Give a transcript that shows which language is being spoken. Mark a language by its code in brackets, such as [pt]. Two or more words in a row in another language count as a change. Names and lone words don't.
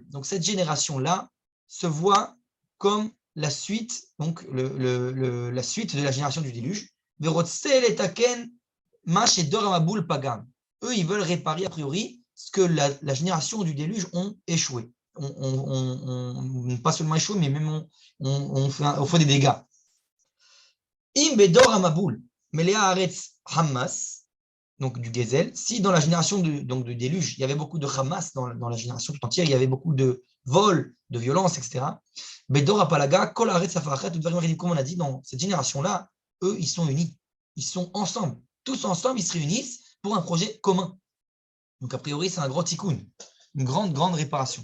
[fr] Donc cette génération-là se voit comme la suite, donc la suite de la génération du déluge. Eux, ils veulent réparer a priori ce que la génération du déluge ont échoué. Pas seulement échoué, mais même on fait des dégâts. [he] אם בדור המבול מלאה הארץ חמס [fr] donc du Gezel, si dans la génération donc du déluge, il y avait beaucoup de Hamas dans la génération tout entière, il y avait beaucoup de vols, de violences, etc. [he] בדור הפלגה כל הארץ שפה אחת, [fr] comme on a dit, dans cette génération-là, eux, ils sont unis. Ils sont ensemble. Tous ensemble, ils se réunissent pour un projet commun. Donc, a priori, c'est un gros tikkun, une grande, grande réparation.